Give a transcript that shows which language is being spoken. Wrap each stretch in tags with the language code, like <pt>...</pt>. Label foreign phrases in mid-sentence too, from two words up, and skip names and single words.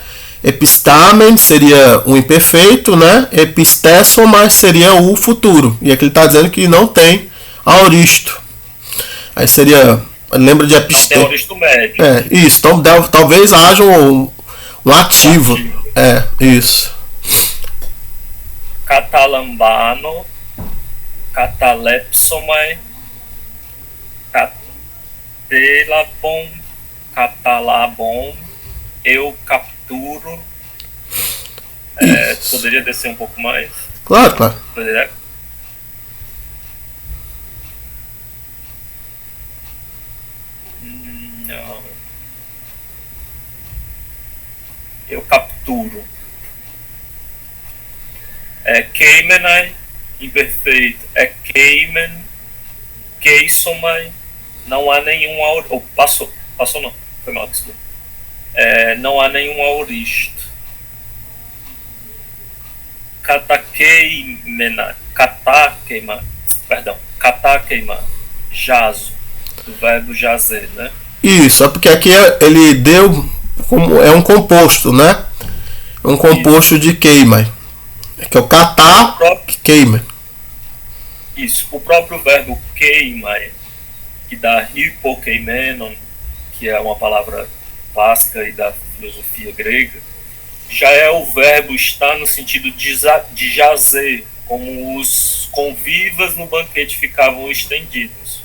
<pt>Epistamen seria o imperfeito, né? Epistessoma seria o futuro. E aqui ele está dizendo que não tem aoristo. Aí seria, lembra de Não tem aoristo médio. Isso, então talvez haja um ativo. Isso.</pt> <el>καταλαμβάνω, καταλήψομαι, κατέλαβον, καταλαβών,</el> <pt>eu capturo. Poderia descer um pouco mais? Claro, claro. Poderia? Não. Eu capturo. Queimenai, imperfeito.</pt> <el>ἐκείμην, κείσομαι,</el> <pt>não há nenhum aoristo. Passou não, foi mal, desculpa. Não há nenhum aoristo.</pt> <el>κατεκείμην, κατάκειμαι,</el> <pt>jazo, do verbo jazer, né? Isso, é porque aqui ele deu como é um composto, né? Um composto Isso. De queima. Que é o catar, que queima. Isso, o próprio verbo queima, que dá hypokeimenon, que é uma palavra clássica e da filosofia grega, já é o verbo estar no sentido de jazer, como os convivas no banquete ficavam estendidos.</pt>